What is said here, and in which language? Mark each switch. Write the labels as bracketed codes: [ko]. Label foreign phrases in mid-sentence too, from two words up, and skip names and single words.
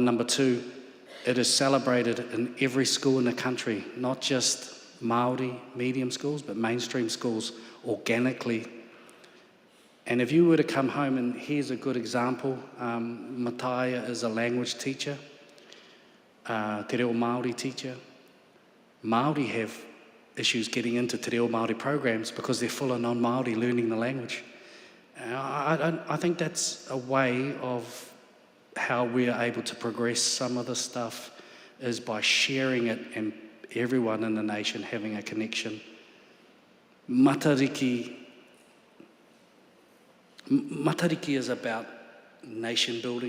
[en] Number two, it is celebrated in every school in the country, not just Māori medium schools, but mainstream schools organically. And if you were to come home, and here's a good example, Matari'i is a language teacher, [mi] te reo Māori teacher. [en] Māori have issues getting into [mi] te reo Māori [en] programs because they're full of non-Māori learning the language. I think that's a way of how we are able to progress some of this stuff is by sharing it and everyone in the nation having a connection. Matari'i is about nation building.